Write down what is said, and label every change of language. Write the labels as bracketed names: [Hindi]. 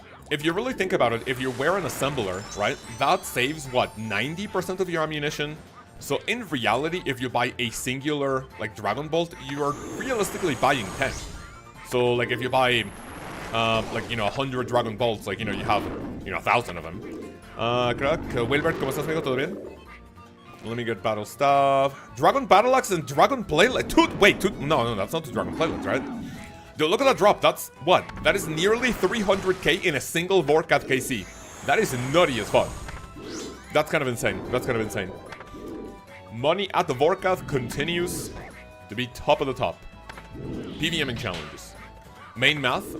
[English] If you really think about it, if you wear an assembler, right, that saves, what, 90% of your ammunition? So in reality, if you buy a singular, like, Dragon Bolt, you are realistically buying 10. So, like, if you buy... like, you know, 100 Dragon Bolts, like, you know, you have, you know, 1,000 of them. [Spanish] Crack, Wilbert, ¿cómo estás, amigo? ¿Todo bien? [English] Let me get battle stuff. Dragon Battle Axe and Dragon Playlet. No, that's not the Dragon Playlets, right? Dude, look at that drop. That's, what? That is nearly 300k in a single Vorkath KC. That is nutty as fuck. That's kind of insane. Money at the Vorkath continues to be top of the top. PVMing challenges. Main math?